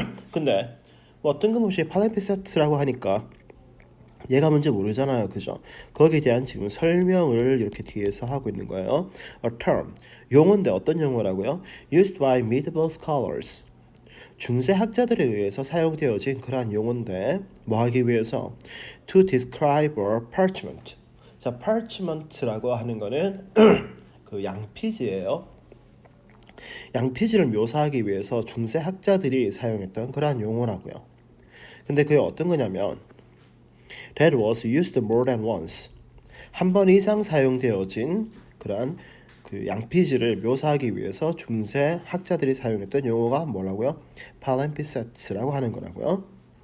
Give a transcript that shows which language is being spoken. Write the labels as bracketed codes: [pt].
[ko] 근데 뭐 뜬금없이 palimpsest라고 하니까 얘가 뭔지 모르잖아요, 그죠? 거기에 대한 지금 설명을 이렇게 뒤에서 하고 있는 거예요. [en] A term, [ko] 용어인데 어떤 용어라고요? [en] Used by medieval scholars. [ko] 중세 학자들에 의해서 사용되어진 그러한 용어인데 뭐 하기 위해서? [en] To describe a parchment. [ko] 자, parchment라고 하는 거는 그 양피지예요. 양피지를 묘사하기 위해서 중세 학자들이 사용했던 그러한 용어라고요. 근데 그게 어떤 거냐면 [en] that was used more than once. [ko] 한 번 이상 사용되어진 그러한 그 양피지를 묘사하기 위해서 중세 학자들이 사용했던 용어가 뭐라고요? palimpsest라고 하는 거라고요.